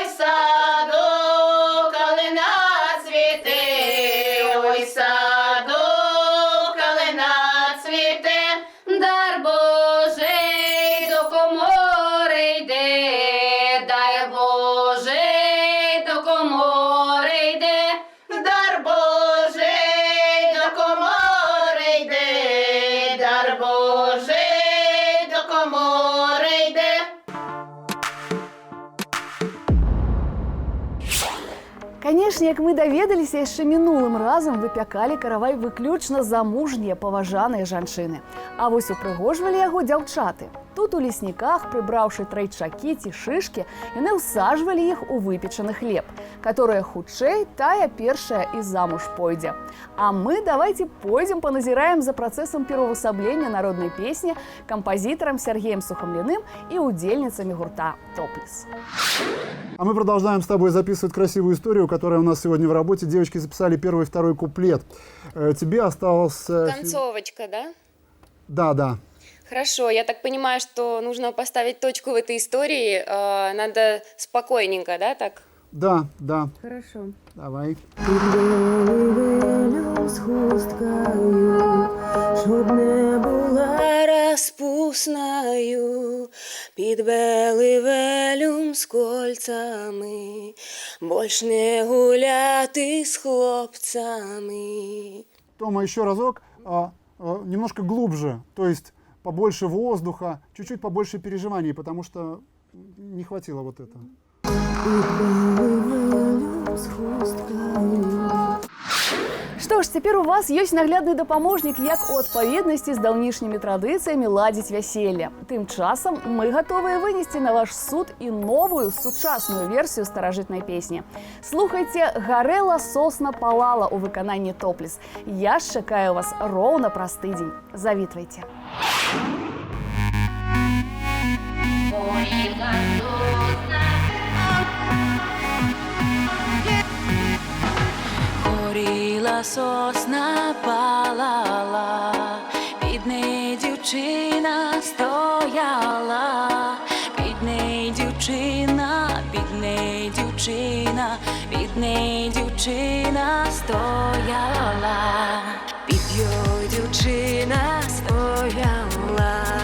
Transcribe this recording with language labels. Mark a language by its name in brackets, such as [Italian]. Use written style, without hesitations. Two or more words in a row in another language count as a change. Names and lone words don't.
[Ukrainian] в саду калина цвіте, ой, в саду калина цвіте, дар Божий до комори йде, дар Божий до комори йде, дар Божий до комори йде, дар Божий до комори йде. [Belarusian] Канешне, як мы даведаліся, яшчэ мінулым разам выпякалі каравай выключна замужнія паважаныя жанчыны. А вось упрыгожвалі яго дзяўчаты. Тут у лесніках, прыбраўшы трэйчакі ці шышкі, яны ўсаджвалі іх у выпечаны хлеб, которая хутчэй тая першая і замуж пойдзе. А мы давайте пойдзем паназіраем за працэсам пераўвасаблення народнай песні кампазітарам Сергеем Сухомлиным [Russian] и удельницами [Belarusian] гурта «Топлес». [Russian] А мы продолжаем с тобой записывать красивую историю, которая у нас сегодня в работе. Девочки записали первый и второй куплет. Тебе осталось... Концовочка, да? Да, да. Хорошо, я так понимаю, что нужно поставить точку в этой истории. Надо спокойненько, да, так? Да, да. Хорошо. Давай. [Ukrainian] Щоб не була розпусною, під белий велюм з кольцами, больш не гуляти з хлопцами. [Russian] Тома, еще разок, немножко глубже, то есть побольше воздуха, чуть-чуть побольше переживаний, потому что не хватило вот этого. [Belarusian] Што ж, цяпер у вас ёсць наглядны дапаможнік, як у адпаведнасці з даўнішнімі традыцыямі ладзіць вяселле. Тым часам мы гатовыя вынесці на ваш суд і новую сучасную версію старажытнай песні. Слухайце «Гарэла, сосна, палала» у выкананні «Топлес». Я ж чакаю вас роўна праз тыдзень. Завітвайце. [Ukrainian] Горіла сосна, палала, під неї дівчина стояла, під неї дівчина, під неї дівчина, під неї дівчина стояла, під йою дівчина стояла,